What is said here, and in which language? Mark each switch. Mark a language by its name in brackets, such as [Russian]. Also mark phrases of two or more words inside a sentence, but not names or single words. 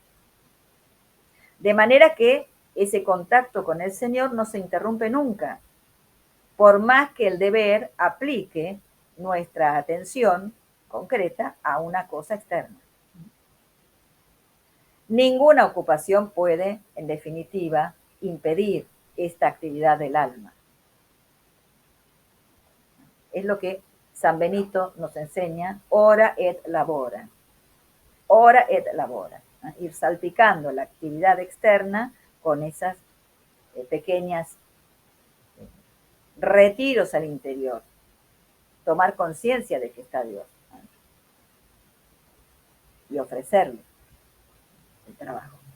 [Spanish] De manera que ese contacto con el Señor no se interrumpe nunca, por más que el deber aplique nuestra atención concreta a una cosa externa. Ninguna ocupación puede, en definitiva, impedir esta actividad del alma. Es lo que San Benito nos enseña, [Latin] ora et labora. Ora et labora. [Spanish] Ir salpicando la actividad externa con esas pequeñas retiros al interior. Tomar conciencia de que está Dios y ofrecerle el trabajo.